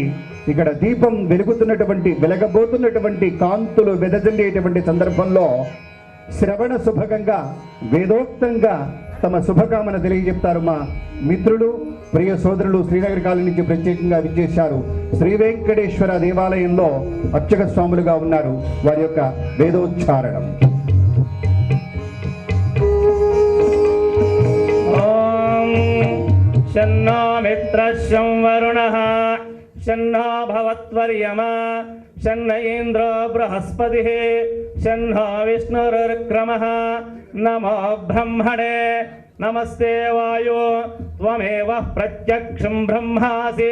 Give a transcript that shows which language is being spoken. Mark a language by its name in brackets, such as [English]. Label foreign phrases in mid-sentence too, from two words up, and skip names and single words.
[Telugu] ఇక్కడ దీపం వెలగబోతున్నటువంటి కాంతులు వెదజల్లేటువంటి సందర్భంలో శ్రవణ శుభకంగా వేదోక్తంగా తమ శుభకామన తెలియజెప్తారు. మా మిత్రులు ప్రియ సోదరులు శ్రీనగర్ కాలనీ నుంచి ప్రత్యేకంగా విచ్చేశారు. శ్రీ వెంకటేశ్వర దేవాలయంలో అర్చక స్వాములుగా ఉన్నారు. వారి యొక్క వేదోచ్చారణం. [Sanskrit] शन्नो मित्रस्य वरुणः शन्नो भवत्वर्यमा शन्न इन्द्रो बृहस्पतिः शन्नो विष्णुरुक्रमः नमो ब्रह्मणे नमस्ते वायो त्वमेव प्रत्यक्षं ब्रह्मासि